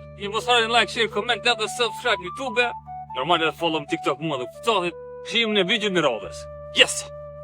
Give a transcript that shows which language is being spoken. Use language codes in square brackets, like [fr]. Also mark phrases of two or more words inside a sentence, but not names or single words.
[sq] Ju mos harroni [en] like, share, comment [sq] edhe subscribe në YouTube. Normal edhe follow në TikTok mua dhe TikTokit. Shihemi në videon e radhës. [en] Yes!